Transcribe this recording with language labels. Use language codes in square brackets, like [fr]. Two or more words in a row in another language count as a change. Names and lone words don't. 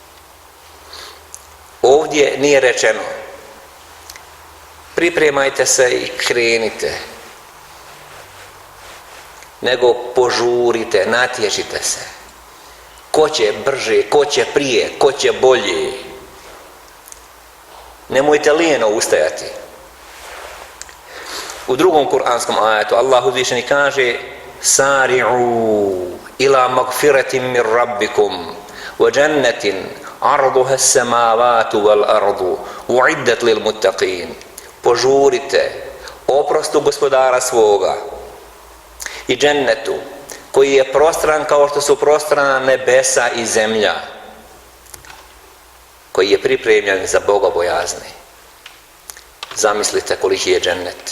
[bs] Ovdje nije rečeno pripremajte se i krenite, nego požurite, natječite se. Ko će brže, ko će prije, ko će bolje. Nemojte lijeno ustajati. U drugom kuranskom ajetu Allah uzvišeni kaže [ar] سارعوا إلى مغفرة من ربكم وجنة عرضها السماوات والأرض أعدت للمتقين. [bs] Požurite oprostu gospodara svoga i džennetu koji je prostran kao što su prostrana nebesa i zemlja, koji je pripremljen za bogobojazne. Zamislite koliki je džennet.